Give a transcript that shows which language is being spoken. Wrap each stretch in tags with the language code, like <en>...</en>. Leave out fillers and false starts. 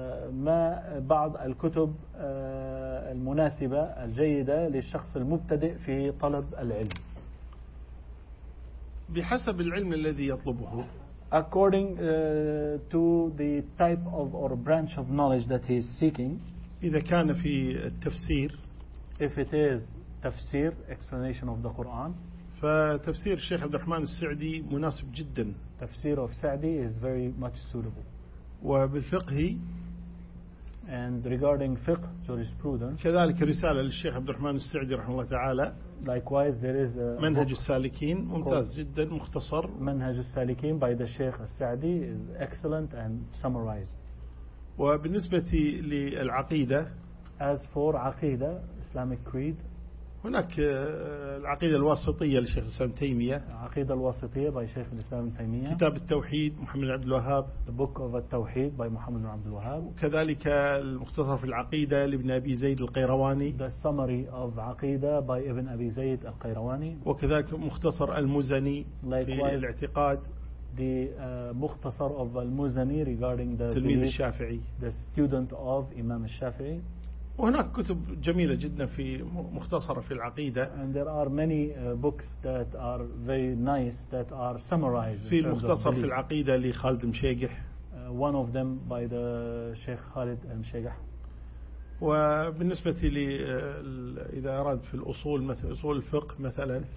<ar>ما بعض الكتب المناسبة الجيدة للشخص المبتدئ في طلب العلم؟ بحسب العلم الذي يطلبه.</ar> <en>According to the type of or branch of knowledge that he is seeking.</en> <ar>إذا كان في التفسير.</ar> <en>If it is تفسير explanation of the Quran.</en> <ar>فتفسير الشيخ عبد الرحمن السعدي مناسب جدا.</ar> <en>تفسير of سعدي is very much suitable.</en> <ar>وبالفقه</ar> <en>and regarding fiqh jurisprudence</en> <ar>كذلك رسالة للشيخ عبد الرحمن السعدي رحمه الله تعالى</ar> <en>likewise there is a</en> <ar>منهج السالكين ممتاز جدا مختصر</ar> <en>منهج السالكين by the شيخ السعدي is excellent and summarized</en> <ar>وبالنسبة للعقيدة</ar> <en>as for عقيدة Islamic creed</en> <ar>هناك العقيدة الواسطية للشيخ الإسلام تيمية عقيدة الواسطية by شيخ الإسلام تيمية كتاب التوحيد محمد عبد الوهاب</ar> <en>The Book of التوحيد by محمد عبد الوهاب</en> <ar>وكذلك المختصر في العقيدة لابن أبي زيد القيرواني</ar> <en>The Summary of عقيدة by ابن أبي زيد القيرواني</en> <ar>وكذلك مختصر المزني</ar> <en>Likewise,</en> <ar>في الاعتقاد</ar> <en>The مختصر of المزني regarding the تلميذ belief, الشافعي The student of إمام الشافعي</en> <ar>وهناك كتب جميلة جدا في مختصرة في العقيدة.</ar> <en>And there are many books that are very nice that are summarized.</en> <ar>في المختصر في العقيدة لخالد مشيقح.</ar> <en>One of them by the شيخ خالد مشيقح.</en> <ar>وبالنسبة إذا أراد في الأصول مثل أصول الفقه مثلا.</ar>